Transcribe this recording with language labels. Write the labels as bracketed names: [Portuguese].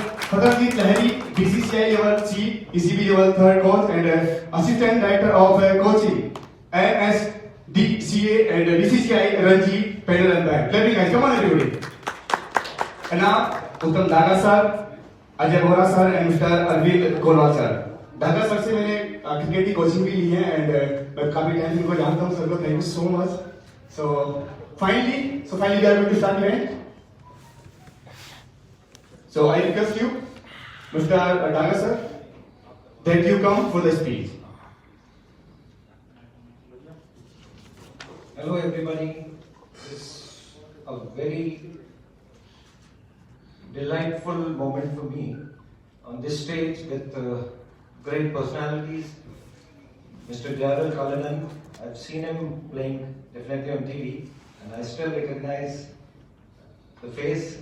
[English] Fatahjeet Lahiri, BCCI level chief, ECB level third coach and assistant director of coaching, MSDCA and BCCI Ranji panel umpire. Clapping guys, come on everybody. And now Uttam Daga sir, Ajay Bora sir and Mr. Arvind Kolwal sir. [Hindi] दादा sir से मैंने cricket की coaching भी ली है and मैं काफी time से इनको जानता हूं सर को। [English] Thank you so much. So finally we are going to start event. So I request you mister Daga sir that you come for the speech. Hello everybody, it's a very delightful moment for me on this stage with great personalities. Mr. Daryl Cullinan, I've seen him playing definitely on TV and I still recognize the face.